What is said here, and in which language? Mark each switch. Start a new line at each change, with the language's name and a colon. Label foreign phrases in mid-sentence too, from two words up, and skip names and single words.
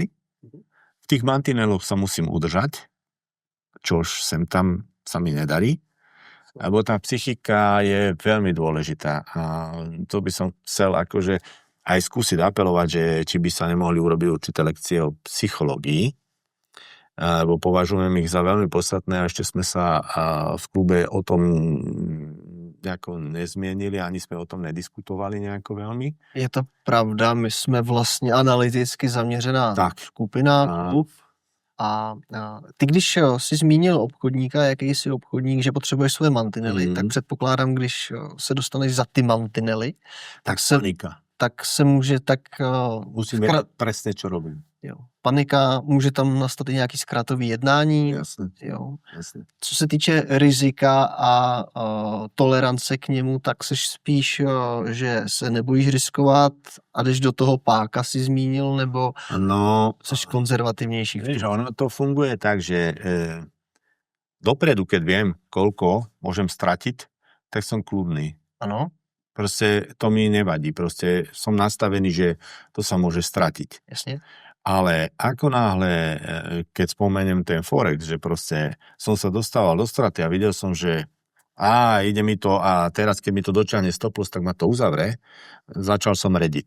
Slovak: V tých mantineloch sa musím udržať, čož sem tam sa mi nedarí, lebo tá psychika je veľmi dôležitá a to by som chcel akože aj skúsiť apelovať, že či by sa nemohli urobiť určité lekcie o psychológii, lebo považujem ich za veľmi podstatné a ešte sme sa v klube o tom nejako nezmienili, ani sme o tom nediskutovali nejako veľmi.
Czech: Je to pravda, my jsme vlastně analyticky zaměřená skupina, klub. A ty, když jsi zmínil obchodníka, jaký jsi obchodník, že potřebuješ svoje mantinely, tak předpokládám, když se dostaneš za ty mantinely, tak se může tak...
Slovak: Musím vědět presne, čo robím.
Czech: Jo. Panika, může tam nastat i nějaký zkrátový jednání.
Slovak: Jasne.
Czech: Jo.
Slovak: Jasne.
Czech: Co se týče rizika a tolerance k němu, tak seš spíš, že se nebojíš riskovat a jdeš do toho páka, si zmínil, nebo seš konzervativnější?
Slovak: Vieš, ono to funguje tak, že dopredu, keď viem, koľko môžem stratiť, tak som kľudný.
Czech: Ano.
Slovak: Proste to mi nevadí. Proste som nastavený, že to sa môže stratiť. Jasne. Ale ako náhle, keď spomeniem ten Forex, že proste som sa dostával do straty a videl som, že ide mi to a teraz, keď mi to dočiahne
English: stop loss,
Slovak: tak ma to uzavre, začal som rediť.